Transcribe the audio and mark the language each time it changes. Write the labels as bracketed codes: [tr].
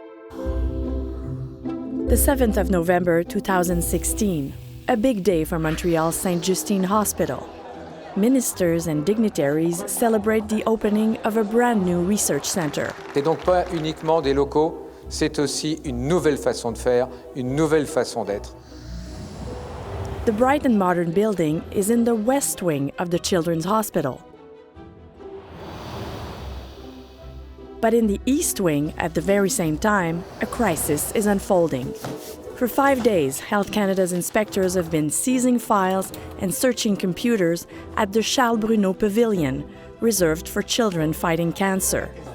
[en] The 7th of November 2016, a big day for Montreal's Sainte-Justine Hospital. Ministers and dignitaries celebrate the opening of a brand new research center. [fr] C'est donc pas uniquement des locaux, c'est aussi une nouvelle façon de faire, une nouvelle façon d'être. [en] The bright and modern building is in the west wing of the Children's Hospital. But in the East Wing, at the very same time, a crisis is unfolding. For 5 days, Health Canada's inspectors have been seizing files and searching computers at the Charles Bruno Pavilion, reserved for children fighting cancer.